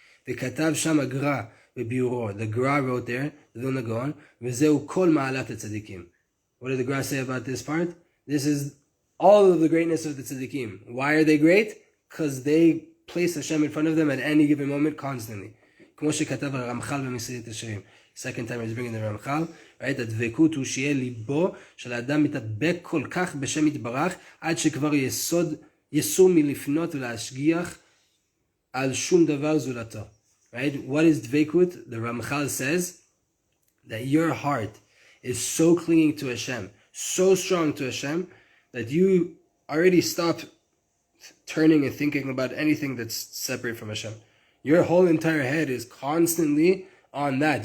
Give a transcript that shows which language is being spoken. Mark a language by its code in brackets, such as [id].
[en] The Katav Shama Gra, the Gra wrote there, the Vilna Gaon, [he] V'zeu kol ma'alat tzaddikim. [en] What did the Gra say about this part? This is all of the greatness of the tzaddikim. Why are they great? Because they place Hashem in front of them at any given moment, constantly. Second time he's bringing the Ramchal, right? [he] That Dveikut hu שיהיה ליבו של האדם מתדבק כל כך בשם יתברך, עד שכבר יסור מלפנות ולהשגיח על שום דבר זולתו. [en] Right? What is Dveikut? The Ramchal says that your heart is so clinging to Hashem, so strong to Hashem, that you already stop turning and thinking about anything that's separate from Hashem. Your whole entire head is constantly on that.